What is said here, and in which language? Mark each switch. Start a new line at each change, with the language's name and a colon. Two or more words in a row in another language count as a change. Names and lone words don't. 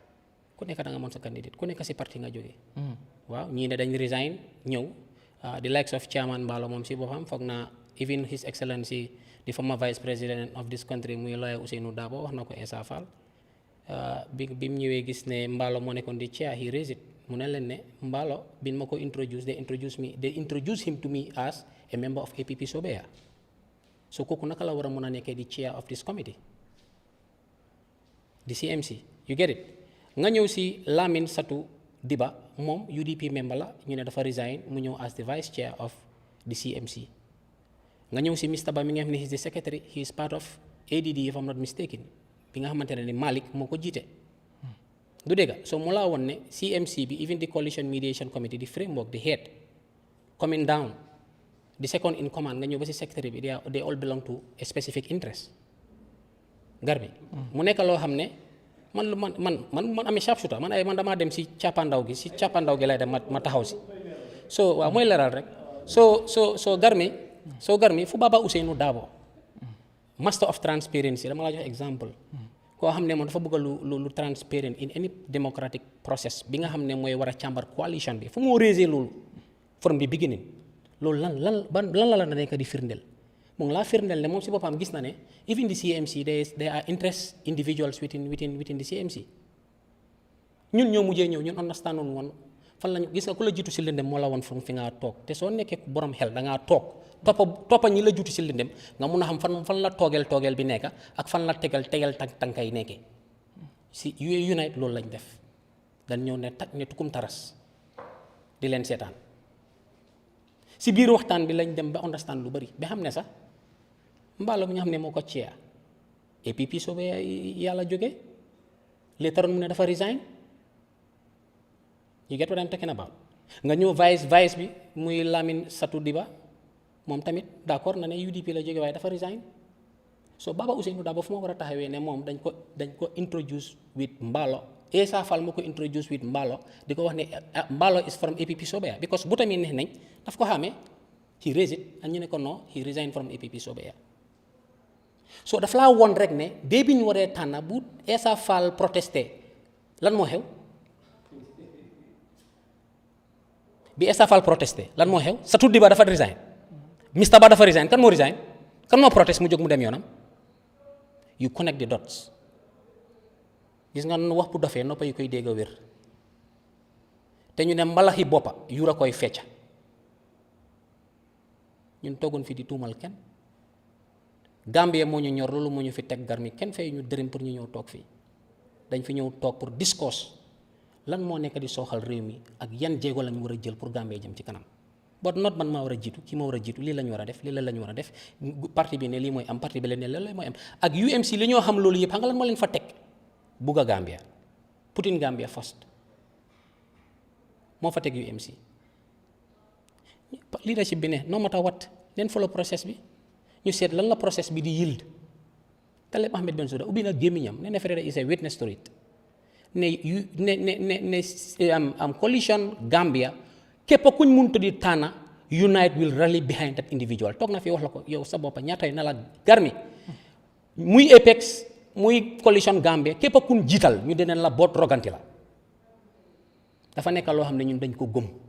Wolof: ku nekk si parti nga jógee waaw ñii ne dañ resign ñëw
English: the likes of chairman Mballow
Wolof: moom si boppam foog naa
English: even his excellency the former vice president of this country
Wolof: muy lawyer Ousainou Darboe wax na ko Essa Faal bi mu ñëwee gis ne Mballow moo nekkoon di chair
English: he raised it
Wolof: mu ne leen ne Mballow bin ma ko introduce
English: they introduce him to me as a member of APP Sobeya
Wolof: so kooku naka la war a mën a nekkee di
English: chair of this committee
Wolof: di CMC
English: you get it
Wolof: nga ñëw si Lamin Satu Diba moom UDP member la ñu ne dafa resign mu ñëw
English: as the vice chair of the CMC
Wolof: nga ñëw si Mr. Ba mi nga xam ne
English: he is the secretary he is part of ADD if I'm not mistaken
Wolof: bi nga xamante ne ni Malick moo ko jiite du dégg so mu laa woon ne CMC bi
English: even the coalition mediation committee the framework the head coming down the second in command
Wolof: nga ñëw ba si secretary bi
English: they all belong to a specific
Wolof: interest Garmi mu nekk loo xam ne man amee sharpshooter man damaa dem si càppandaw gi lay dem ma taxaw si so waaw mooy leeral rek so Garmi fu Baba Ousainou Darboe
English: master of transparency
Wolof: dama la jox exemple koo xam ne moom dafa bëgg lu transparent
English: in any democratic process
Wolof: bi nga xam ne mooy war a càmbar coalition bi fu moo raisé loolu
English: from the beginning
Wolof: loolu lan la nekk di firndeel mu ngi laa firndeel ne moom si boppam gis na ne
English: even the CMC there are interest individuals within the CMC
Wolof: ñun ñoo mujjee ñëw ñun understand woon fan lañu gis nga ku la jiitu si lëndëm moo la woon fi ngaa toog te soo nekkee borom xel da ngaa toog toppa ñi la jiitu si lëndëm nga mun a xam fan la toogeel bi nekk ak fan la tegal tànkay nekkee si United loolu lañ def dañ ñëw ne tukum taras di leen seetaan si biir waxtaan bi lañ dem ba understand lu bari ba xam ne sax Mballow mi nga xam ne moo ko chair APP Sobeya yàlla jóge
English: later on
Wolof: mu ne dafa resign
English: you get what I'm talking about
Wolof: nga ñëw vice bi muy Lamin Satu Diba moom tamit d'accord na ne UDP la jóge waaye dafa resign so Baba Ousainou Darboe fu ma war a taxawee ne moom dañ ko introduce with Mballow Essa Faal moo ko introduce with Mballow di ko wax ne
English: Mballow is from APP Sobeya
Wolof: because bu tamit neex nañ daf ko xamee
English: he raised it
Wolof: and ñu ne ko non
English: he resigned from APP Sobeya
Wolof: so daf laa woon rek ne dès bi ñu waree tànn bu Essa Faal protesté lan moo xew bi Essa Faal protesté lan moo xew sa tuddi ba dafa resign Mr Ba dafa resign kan moo resign kan moo protest mu jóg mu dem yoonam
English: you connect the dots
Wolof: gis nga wax bu dofee noppa yu koy dégg a wér te ñu ne mbalaxi boppa yura koy fecca ñun toogoon fii di tuumal kenn Gambie moo ñu ñor loolu moo ñu fi teg Garmi kenn fay ñu dërëm pour ñu ñëw toog fii dañ fi ñëw toog pour discourse lan moo nekk di sooxal réew mi ak yan jéego lañ war a jël pour Gambie jëm ci kanam
English: but not
Wolof: man maa war a jiitu kii maa war a jiitu lii la ñu war a def lii la ñu war a def parti bi ne lii mooy am parti bi ne lii mooy am ak UMC li ñoo xam loolu yëpp xam nga lan moo leen fa teg bugg a Gambia
English: put in Gambia first
Wolof: moo fa teg UMC leadership bi ne
English: no matter what
Wolof: leen follow process bi ñu seet lan la process bi di yield Talib Ahmed Bensouda ubbi na gémmiñam ne
English: Freda is a witness to it
Wolof: am coalition Gambia képp kuñ mënut di tànna unite
English: will rally behind that individual
Wolof: toog na fi wax la ko yow sa boppa ñaata na la Garmi muy Apex muy coalition Gambia képp kuñ jiital ñu deneen la boot roganti la dafa nekk loo xam ne ñun dañ ko gëm